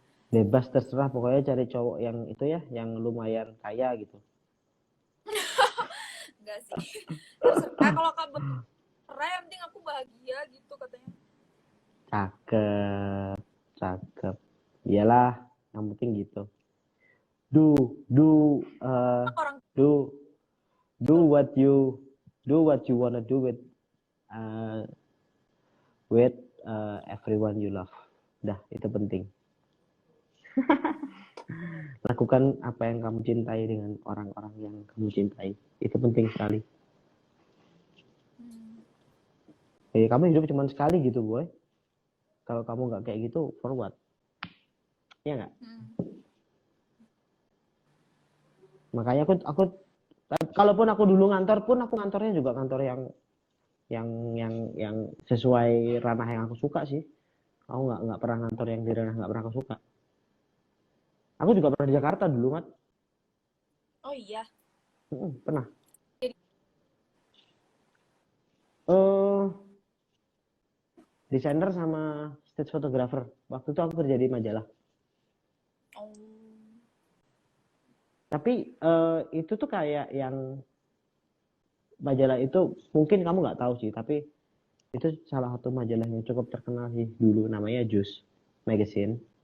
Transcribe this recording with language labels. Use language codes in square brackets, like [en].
[id] bebas terserah pokoknya cari cowok yang itu ya yang lumayan kaya gitu. Enggak sih. Terserah kalau kamu terserah, yang penting aku bahagia gitu katanya. Cakep, cakep. Iyalah, yang penting gitu. Do do uh, Orang do do tuh [en] what you do what you wanna do uh, with everyone you love. [id] Dah, itu penting. Lakukan apa yang kamu cintai dengan orang-orang yang kamu cintai. Itu penting sekali. Jadi kamu hidup cuma sekali gitu, boy. Kalau kamu nggak kayak gitu, [en] for what? [id] Iya nggak? Makanya aku kalaupun aku dulu ngantor pun aku ngantornya juga kantor yang yang sesuai ranah yang aku suka sih. Aku nggak pernah ngantor yang di ranah nggak pernah aku suka. Aku juga pernah di Jakarta dulu, Mat. oh iya. Pernah. Jadi, Eh desainer sama stage photographer. Waktu itu aku kerja di majalah. oh Tapi itu tuh kayak yang majalah itu mungkin kamu nggak tahu sih, tapi itu salah satu majalah yang cukup terkenal sih dulu namanya Juice Magazine.